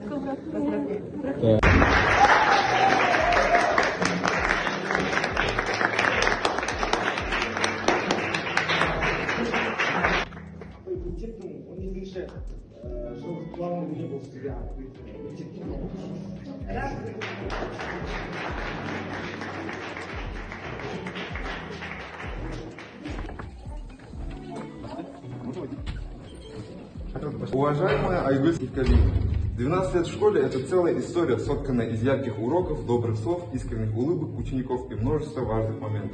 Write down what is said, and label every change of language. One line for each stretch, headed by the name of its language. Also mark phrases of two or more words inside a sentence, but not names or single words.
Kazakh: Мектептің 12-ші жылғы туған күні бұл сізге мектептің
Russian: Уважаемая Айгуль Севкалиевна, 12 лет в школе – это целая история, сотканная из ярких уроков, добрых слов, искренних улыбок учеников и множества важных моментов.